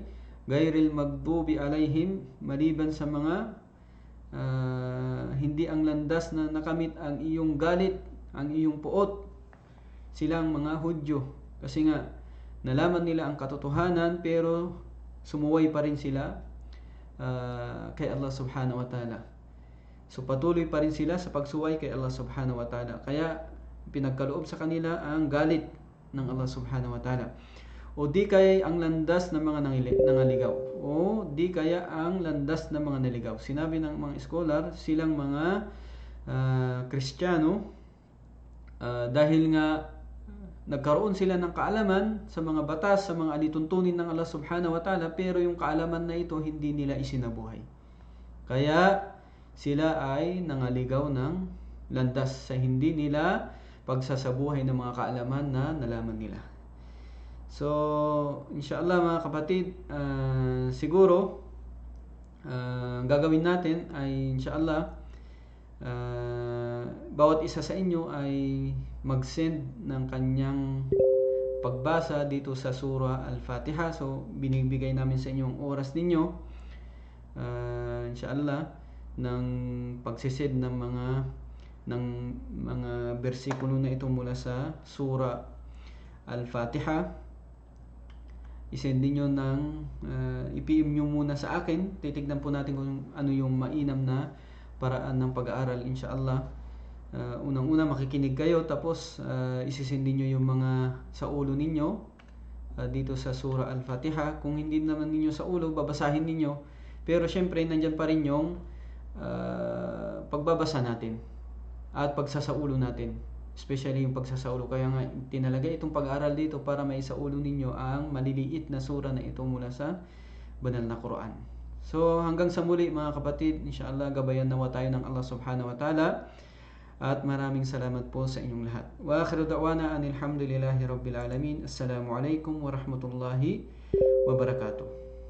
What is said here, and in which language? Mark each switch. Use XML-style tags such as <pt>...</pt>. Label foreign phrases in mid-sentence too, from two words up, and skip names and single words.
<ar>غير المغضوب عليهم,</ar> <tl>maliban sa mga hindi ang landas na nakamit ang iyong galit, ang iyong puot, silang mga Hudyo. Kasi nga nalaman nila ang katotohanan pero sumuway pa rin sila kay Allah</tl> <ar>سبحانه وتعالى.</ar> <tl>So patuloy pa rin sila sa pagsuway kay Allah</tl> <ar>سبحانه وتعالى.</ar> <tl>Kaya pinagkaloob sa kanila ang galit ng Allah</tl> <ar>سبحانه وتعالى.</ar> <tl>O di kaya ang landas ng mga nangaligaw. O di kaya ang landas ng mga naligaw. Sinabi ng mga scholar, silang mga Kristiyano, dahil nga nagkaroon sila ng kaalaman sa mga batas, sa mga alituntunin ng Allah</tl> <ar>سبحانه وتعالى,</ar> <tl>pero yung kaalaman na ito hindi nila isinabuhay. Kaya sila ay nangaligaw ng landas sa hindi nila pagsasabuhay ng mga kaalaman na nalaman nila. So, inshallah mga kapatid, siguro gagawin natin ay inshallah bawat isa sa inyo ay mag-send ng kanyang pagbasa dito sa surah Al-Fatiha. So, binibigay namin sa inyo ang oras ninyo inshallah ng pagsisend ng mga bersikulo na ito mula sa surah Al-Fatiha. I-send niyo i-PM nyo muna sa akin. Titignan po natin kung ano yung mainam na paraan ng pag-aaral inshallah. Unang-una makikinig kayo, tapos isisend niyo yung mga sa ulo ninyo dito sa surah Al-Fatiha. Kung hindi naman ninyo sa ulo, babasahin ninyo. Pero syempre nandyan pa rin yung pagbabasa natin at pagsasaulo natin, especially yung pagsasaulo. Kaya nga tinalagay itong pag-aaral dito para maisaulo ninyo ang maliliit na sura na ito mula sa banal na Quran. So hanggang sa muli mga kapatid, inshallah gabayan nawa tayo ng Allah</tl> <ar>سبحانه وتعالى,</ar> <tl>at maraming salamat po sa inyong lahat.</tl> <ar>وآخر دعوانا أن الحمد لله رب العالمين. السلام عليكم ورحمة الله وبركاته.</ar>